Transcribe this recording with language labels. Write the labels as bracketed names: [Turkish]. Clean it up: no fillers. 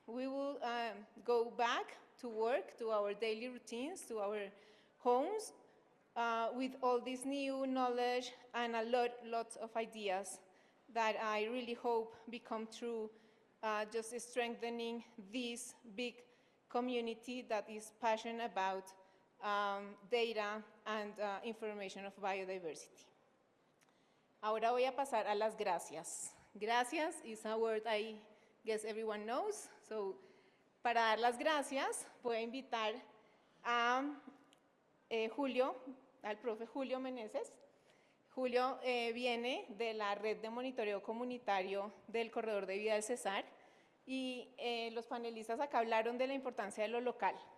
[English] We will go back to work, to our daily routines, to our homes, with all this new knowledge and lots of ideas that I really hope become true, just strengthening this big community that is passionate about data and information of biodiversity. [Spanish] Ahora voy a pasar a las gracias. [English] Gracias is a word I guess everyone knows. [Spanish] So, para dar las gracias, voy a invitar a Julio, al profe Julio Meneses. Julio viene de la red de monitoreo comunitario del Corredor de Vida del Cesar, y los panelistas acá hablaron de la importancia de lo local.